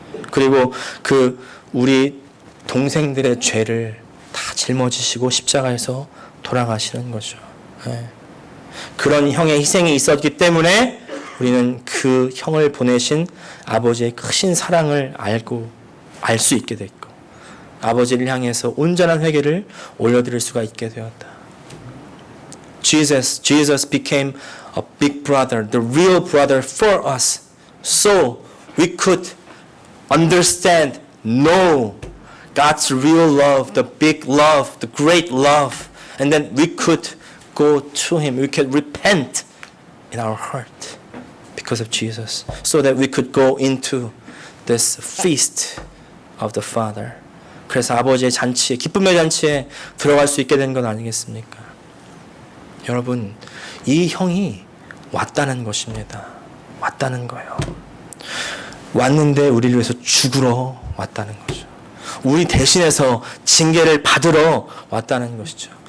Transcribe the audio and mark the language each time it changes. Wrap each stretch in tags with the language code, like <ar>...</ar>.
<ko>그리고 그 우리 동생들의 죄를 다 짊어지시고 십자가에서 돌아가시는 거죠. 그런 형의 희생이 있었기 때문에 우리는 그 형을 보내신 아버지의 크신 사랑을 알 수 있게 됐고, 아버지를 향해서 온전한 회개를 올려드릴 수가 있게 되었다.</ko> <en>Jesus became a big brother, the real brother for us, so we could understand, know God's real love, the big love, the great love, and then we could go to Him. We could repent in our heart because of Jesus, so that we could go into this feast of the Father.</en> <ko>그래서 아버지의 잔치에, 기쁨의 잔치에 들어갈 수 있게 된 건 아니겠습니까? 여러분, 이 형이 왔다는 것입니다. 왔다는 거예요. 왔는데 우리를 위해서 죽으러 왔다는 거죠. 우리 대신해서 징계를 받으러 왔다는 것이죠.</ko>